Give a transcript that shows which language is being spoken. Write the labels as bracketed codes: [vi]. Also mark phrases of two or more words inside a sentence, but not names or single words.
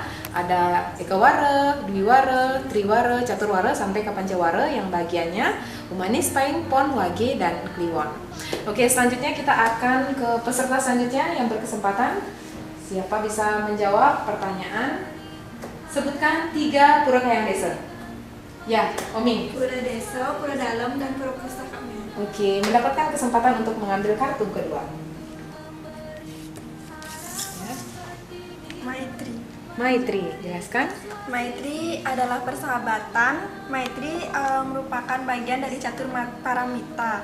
[id] Ada Ekawara, Dwiwara, Triwara, Caturwara sampai ke Pancawara yang bagiannya Umanis, Paing, Pon, Wage, dan Kliwon. Oke, selanjutnya kita akan ke peserta selanjutnya yang berkesempatan. Siapa bisa menjawab pertanyaan? Sebutkan 3 pura kayang desa. Ya, Oming. Pura Desa, Pura Dalam, dan Pura Pustaka. Oke, mendapatkan kesempatan untuk mengambil kartu kedua. Maitri. Maitri, jelaskan. Maitri adalah persahabatan. Maitri merupakan bagian dari catur paramita.